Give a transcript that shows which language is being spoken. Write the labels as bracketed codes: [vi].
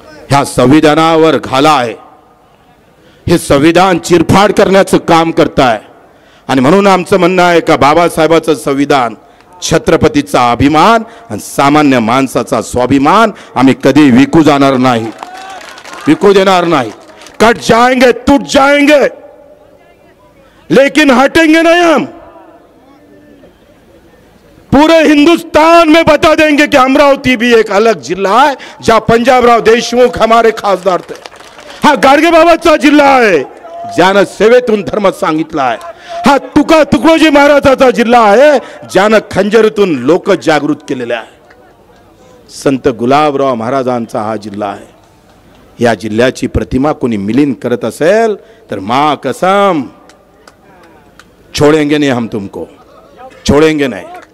[mr] ह्या संविधानावर घाला आहे. हे संविधान चिरफाड करण्याचं काम करताय. आणि म्हणून आमचं म्हणणं आहे का बाबासाहेबाचं संविधान छत्रपतीचा अभिमान आणि सामान्य माणसाचा स्वाभिमान आम्ही कधी विकू जाणार नाही, विकू देणार नाही. [hi] कट जाएंगे, टूट जाएंगे, लेकिन हटेंगे नहीं हम. पूरे हिंदुस्तान में बता देंगे कि अमरावती भी एक अलग जिला है जहां पंजाबराव देशमुख हमारे खासदार थे. [mr] हा गाडगे बाबाचा जिल्हा आहे ज्यानं सेवेतून धर्म सांगितला आहे. हा तुकडोजी महाराजाचा जिल्हा आहे ज्यानं खंजरीतून लोक जागृत केलेले आहे. संत गुलाबराव महाराजांचा हा जिल्हा आहे. या जिल्ह्याची प्रतिमा कोणी मिलिन करत असेल तर [hi] मां कसम छोड़ेंगे नहीं हम तुमको, छोड़ेंगे नहीं.